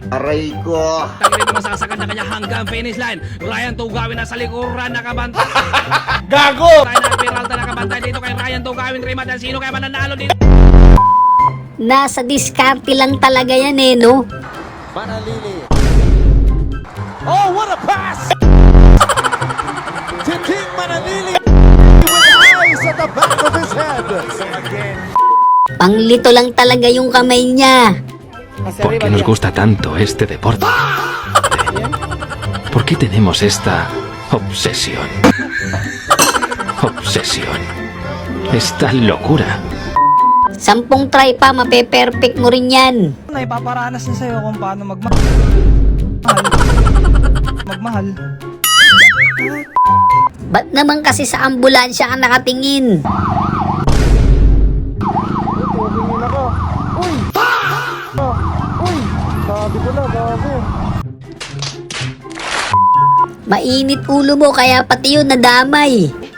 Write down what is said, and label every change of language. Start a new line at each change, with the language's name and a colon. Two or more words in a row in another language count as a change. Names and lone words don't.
Filipino: Aray ko. Tangin ito masasakan na kanya hanggang
English: finish line.
Filipino: Ryan Tugawin nasa likuran nakabantay. Gago! Ryan Peralta nakabantay dito kay Ryan Tugawin. Rematch ang sino kaya mananalo dito. Nasa diskarte lang talaga yan eh, no? Manalili.
English: Oh, what a pass! Titing Manalili with eyes at the back of his head.
Filipino: Panglito lang talaga yung kamay niya.
Spanish: ¿Por qué nos gusta tanto este deporte? ¿Por qué tenemos esta obsesión? Obsesión. Esta locura.
Filipino: 10 try pa, mape-perfect mo rin yan. Ipaparanas na sa'yo kung paano magmahal. Ba't naman kasi sa ambulansya ka nakatingin? Mainit ulo mo kaya pati yun nadamay.